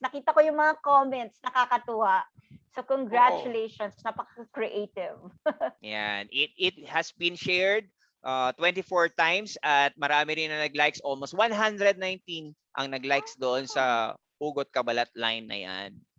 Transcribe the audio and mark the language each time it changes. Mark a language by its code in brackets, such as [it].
[tl] Nakita ko yung mga comments, nakakatuwa. [en] So congratulations, napaka-creative. [tl] Yan. [en] It has been shared 24 times [tl] at marami rin na nag-likes. Almost 119 ang nag-likes doon sa hugot kabalat line na yan.